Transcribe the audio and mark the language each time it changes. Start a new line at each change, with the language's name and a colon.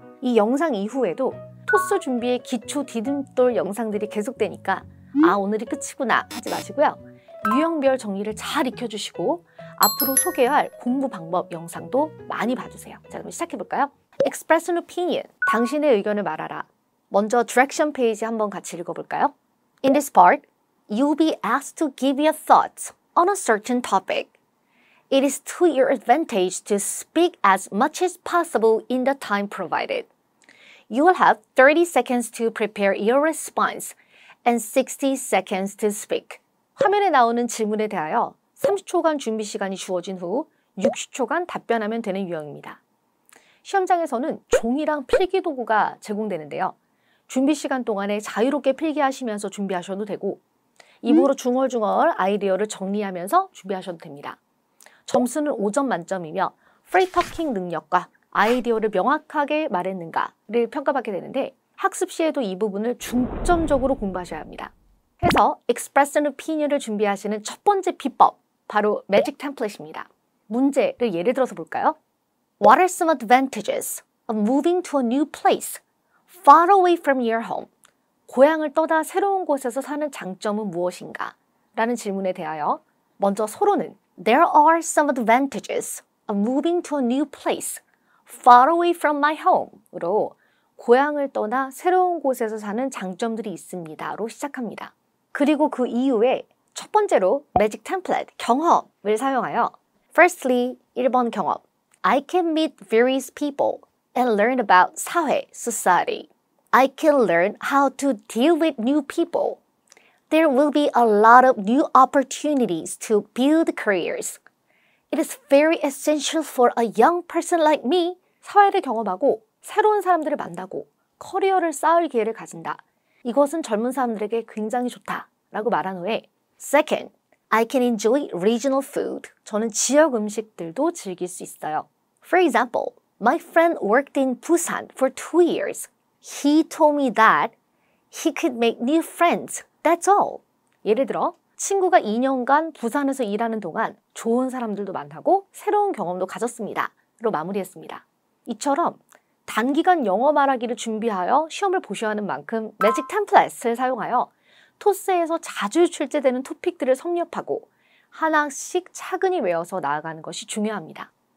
Korean: 이 영상 이후에도 토스 준비의 기초 디딤돌 영상들이 계속되니까 아 오늘이 끝이구나 하지 마시고요. 유형별 정리를 잘 익혀주시고 앞으로 소개할 공부 방법 영상도 많이 봐주세요. 자 그럼 시작해볼까요?
English: Express an Opinion,
Korean: 당신의 의견을 말하라. 먼저 direction 페이지 한번 같이 읽어볼까요?
English: In this part, you'll be asked to give your thoughts on a certain topic. It is to your advantage to speak as much as possible in the time provided. You will have 30 seconds to prepare your response and 60 seconds to speak.
Korean: 화면에 나오는 질문에 대하여 30초간 준비 시간이 주어진 후 60초간 답변하면 되는 유형입니다. 시험장에서는 종이랑 필기도구가 제공되는데요. 준비 시간 동안에 자유롭게 필기하시면서 준비하셔도 되고 입으로 중얼중얼 아이디어를 정리하면서 준비하셔도 됩니다. 점수는 5점 만점이며 프리 터킹 능력과 아이디어를 명확하게 말했는가를 평가받게 되는데 학습 시에도 이 부분을 중점적으로 공부하셔야 합니다. 해서
English: Express an Opinion
Korean: 을 준비하시는 첫 번째 비법, 바로 매직 템플릿입니다. 문제를 예를 들어서 볼까요?
English: What are some advantages of moving to a new place far away from your home?
Korean: 고향을 떠나 새로운 곳에서 사는 장점은 무엇인가? 라는 질문에 대하여 먼저 서로는
English: There are some advantages of moving to a new place far away from my home
Korean: 으로 고향을 떠나 새로운 곳에서 사는 장점들이 있습니다로 시작합니다. 그리고 그 이후에 첫 번째로 매직 템플릿, 경험을 사용하여
English: Firstly,
Korean: 1번 경험
English: I can meet various people and learn about 사회, society. I can learn how to deal with new people. There will be a lot of new opportunities to build careers. It is very essential for a young person like me.
Korean: 사회를 경험하고 새로운 사람들을 만나고 커리어를 쌓을 기회를 가진다. 이것은 젊은 사람들에게 굉장히 좋다라고 말한 후에
English: Second, I can enjoy regional food.
Korean: 저는 지역 음식들도 즐길 수 있어요.
English: For example, my friend worked in Busan for 2 years. He told me that he could make new friends. That's all.
Korean: 예를 들어 친구가 2년간 부산에서 일하는 동안 좋은 사람들도 만나고 새로운 경험도 가졌습니다. 로 마무리했습니다. 이처럼 단기간 영어 말하기를 준비하여 시험을 보셔야 하는 만큼 매직 템플릿을 사용하여 토스에서 자주 출제되는 토픽들을 섭렵하고 하나씩 차근히 외워서 나아가는 것이 중요합니다.